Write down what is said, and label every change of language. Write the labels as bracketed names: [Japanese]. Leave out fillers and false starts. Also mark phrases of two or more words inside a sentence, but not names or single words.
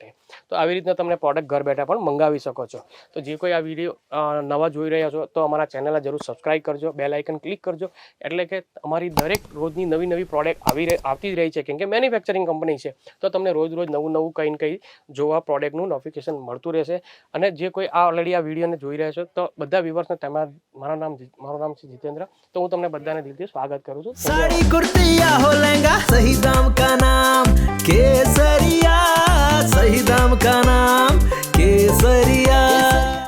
[Gujarati] તો આવી રીતના તમને પ્રોડક્ટ ઘર બેઠા પણ મંગાવી શકો છો. તો જે કોઈ આ વિડીયો નવા જોઈ રહ્યા છો તો અમારા ચેનલને જરૂર સબસ્ક્રાઇબ કરજો, [English] bell icon click [Gujarati] કરજો, એટલે કે અમારી દરેક રોજની નવી પ્રોડક્ટ આવતી જ રહી છે. કેમ કે [English] manufacturing company [Gujarati] છે તો તમને રોજ નવું કંઈ ને કંઈ જોવા પ્રોડક્ટનું નોટિફિકેશન મળતું રહેશે. અને જે કોઈ ઓલરેડી આ વિડીયોને જોઈ રહ્યા છો તો બધા વ્યુઅર્સને મારું નામ છે જીતેન્દ્ર. તો હું તમને બધાને દિલથી સ્વાગત કરું છું. [Hindi] साड़ी कुर्ती या हो लहंगा, सही दाम का नाम केसरिया, सही दाम का नाम केसरिया.